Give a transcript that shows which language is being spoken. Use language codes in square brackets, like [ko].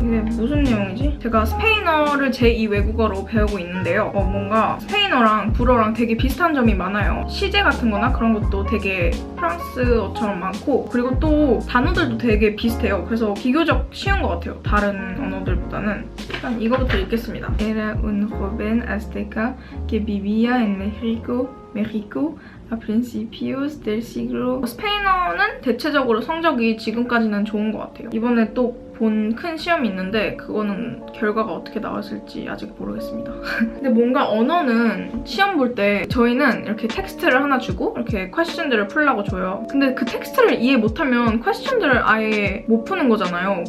[ko] 이게 무슨 내용이지? 제가 스페인어를 제2 외국어로 배우고 있는데요. 뭔가 스페인어랑 불어랑 되게 비슷한 점이 많아요. 시제 같은 거나 그런 것도 되게 프랑스어처럼 많고 그리고 또 단어들도 되게 비슷해요. 그래서 비교적 쉬운 것 같아요. 다른 언어들보다는. 일단 이거부터 읽겠습니다. [es] Era un joven azteca que vivía en México a principios del siglo. [ko] 스페인어는 대체적으로 성적이 지금까지는 좋은 것 같아요. 이번에 또 본 큰 시험이 있는데 그거는 결과가 어떻게 나왔을지 아직 모르겠습니다. 근데 뭔가 언어는 시험 볼 때 저희는 이렇게 텍스트를 하나 주고 이렇게 퀘스천들을 풀라고 줘요. 근데 그 텍스트를 이해 못하면 퀘스천들을 아예 못 푸는 거잖아요.